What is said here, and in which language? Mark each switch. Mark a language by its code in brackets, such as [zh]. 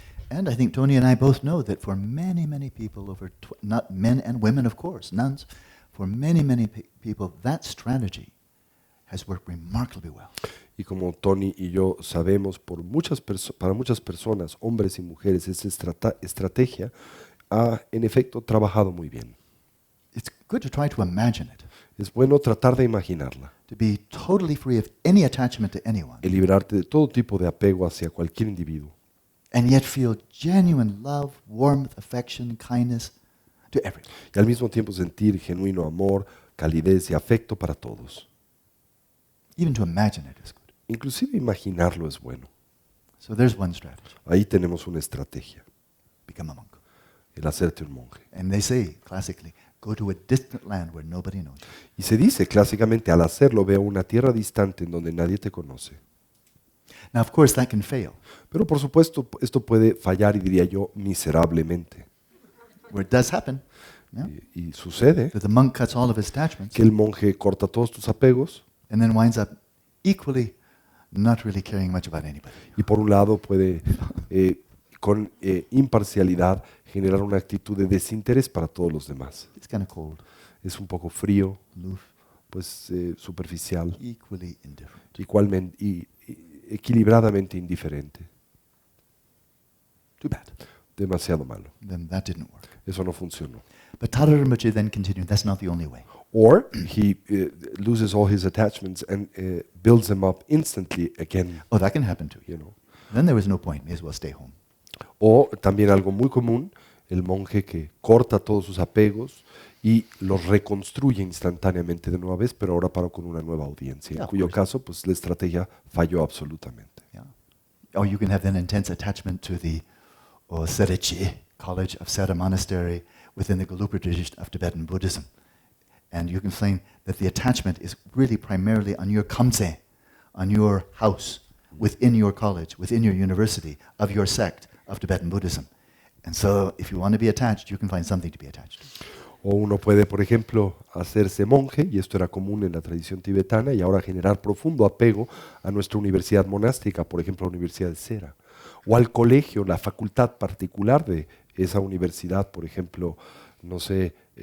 [en] And I think Tony and I both know that for many, many people, not men and women, of course, nuns, for many, many people, that strategy has worked remarkably well. [es] Y como Tony y yo sabemos, para muchas personas, hombres y mujeres, esta estrategia ha en efecto trabajado muy bien. [en] It's good to try to imagine it, [es] Es bueno tratar de imaginarla, [en] to be totally free of any attachment to anyone, [es] el liberarte de todo tipo de apego hacia cualquier individuo [en] and yet feel genuine love, warmth, affection, kindness to everyone. [es] y al mismo tiempo sentir genuino amor, calidez y afecto para todos. [en] Even to imagine it is good. [es] Inclusive imaginarlo es bueno. [en] So there's one strategy. [es] Ahí tenemos una estrategia, [en] Become a monk. [es] el hacerte un monje. [en] And they say, classically, go to a distant land where nobody knows you. [es] Y se dice clásicamente, al hacerlo, ve a una tierra distante en donde nadie te conoce. [en] Now, of course, that can fail. [es] Pero por supuesto, esto puede fallar, y diría yo, miserablemente. [en] Where it does happen, yeah, [es] Y sucede [en] that the monk cuts all of his attachments [es] que el monje corta todos tus apegos [en] and then winds up equally not really caring much about anybody. [es] y por un lado puede con imparcialidad generar una actitud de desinterés para todos los demás. [en] It's kind of cold, [es] Es un poco frío, [en] aloof, [es] pues superficial, [en] equally indifferent. [es] y equilibradamente indiferente. [en] Too bad. [es] Demasiado malo. [en] Then that didn't work. [es] Eso no funcionó. [en] But Tara Rinpoche then continued, that's not the only way. Or he loses all his attachments and builds them up instantly again, Oh, that can happen too. you know. Then there was no point, may as well stay home. [es] O también algo muy común, el monje que corta todos sus apegos y los reconstruye instantáneamente de nueva vez, pero ahora para con una nueva audiencia, [en] Yeah, [es] en [en] of [es] cuyo [en] course. [es] caso pues la estrategia falló absolutamente. [en] Yeah. Or you can have then intense attachment to the Sereche College of Sera Monastery within the Gelugpa tradition of Tibetan Buddhism. And you can find that the attachment is really primarily on your kamse, on your house, within your college, within your university, of your sect of Tibetan Buddhism. And so if you want to be attached, you can find something to be attached to. [es] O uno puede, por ejemplo, hacerse monje, y esto era común en la tradición tibetana, y ahora generar profundo apego a nuestra universidad monástica, por ejemplo, la Universidad de Sera, o al colegio, la facultad particular de esa universidad, por ejemplo, no sé,